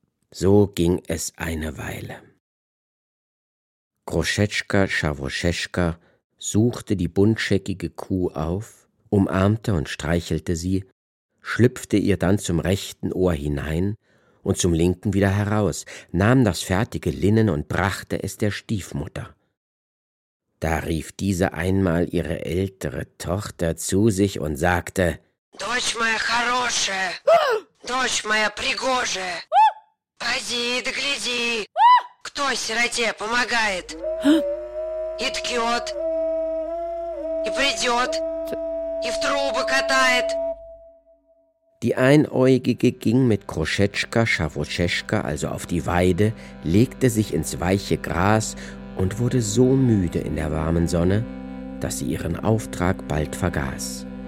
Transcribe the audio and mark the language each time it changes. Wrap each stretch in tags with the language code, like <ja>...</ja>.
<de>So ging es eine Weile. Groschetschka Schawroschetschka suchte die buntscheckige Kuh auf, umarmte und streichelte sie, schlüpfte ihr dann zum rechten Ohr hinein und zum linken wieder heraus, nahm das fertige Linnen und brachte es der Stiefmutter. Da rief diese einmal ihre ältere Tochter zu sich und sagte:</de> <ru>Дочь моя хорошая, дочь моя пригожая, пойди да гляди, кто сироте помогает, и ткет, и придет, и в трубы катает.</ru> <de>Die Einäugige ging mit Groschetschka Schawroschetschka also auf die Weide, legte sich ins weiche Gras und wurde so müde in der warmen Sonne, dass sie ihren Auftrag bald vergaß.</de>